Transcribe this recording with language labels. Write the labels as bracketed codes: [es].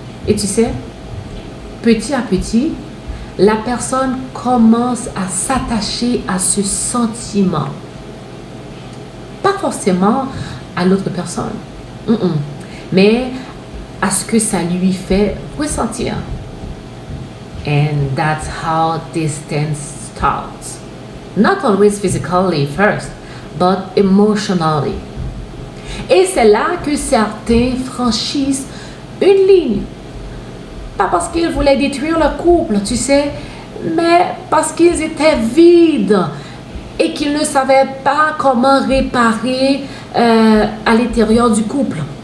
[fr] Et tu sais, petit à petit, la personne commence à s'attacher à ce sentiment. Pas forcément à l'autre personne, mais à ce que ça lui fait ressentir. [en] And that's how distance starts. Not always physically first, but emotionally. [fr] Et c'est là que certains franchissent une ligne. Pas parce qu'ils voulaient détruire le couple, tu sais, mais parce qu'ils étaient vides et qu'ils ne savaient pas comment réparer à l'intérieur du couple.